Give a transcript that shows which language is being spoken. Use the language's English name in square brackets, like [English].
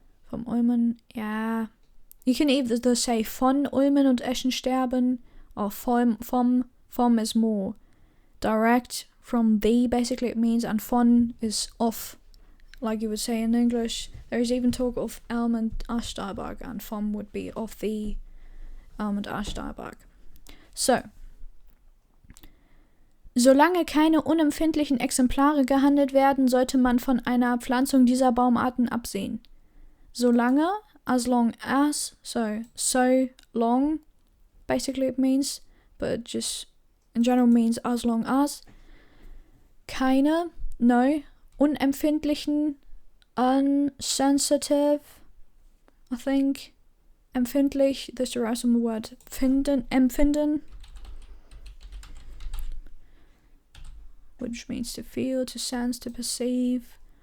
[English] Vom Ulmen, yeah. You can either say von Ulmen und Eschen sterben, or vom is more direct, from the basically it means, and von is off, like you would say in English. There is even talk of elm and ash dieback, and vom would be of the elm and ash dieback. [German] So, solange keine unempfindlichen Exemplare gehandelt werden, sollte man von einer Pflanzung dieser Baumarten absehen. [English] Solange, as long as, so long, basically it means, but just in general means as long as, keine, no, unempfindlichen, unsensitive, I think, empfindlich, this derives from the word empfinden, which means to feel, to sense, to perceive.